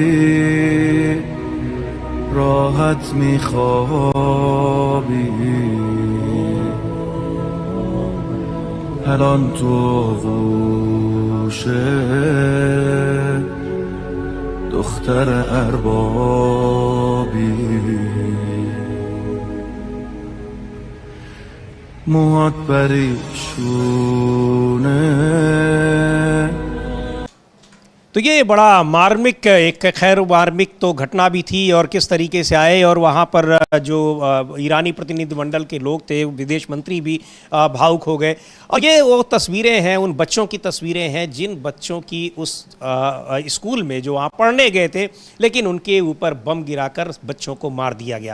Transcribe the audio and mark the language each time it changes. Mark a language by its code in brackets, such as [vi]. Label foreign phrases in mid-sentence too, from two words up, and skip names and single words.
[fa] راحت میخوابی، الان تو آغوشه دختر اربابی، موهات پریشونه। [hi] तो ये बड़ा मार्मिक, एक खैर मार्मिक तो घटना भी थी और किस तरीके से आए और वहाँ पर जो ईरानी प्रतिनिधिमंडल के लोग थे, विदेश मंत्री भी भावुक हो गए। और ये वो तस्वीरें हैं, उन बच्चों की तस्वीरें हैं जिन बच्चों की उस स्कूल में जो वहाँ पढ़ने गए थे, लेकिन उनके ऊपर बम गिराकर बच्चों को मार दिया गया।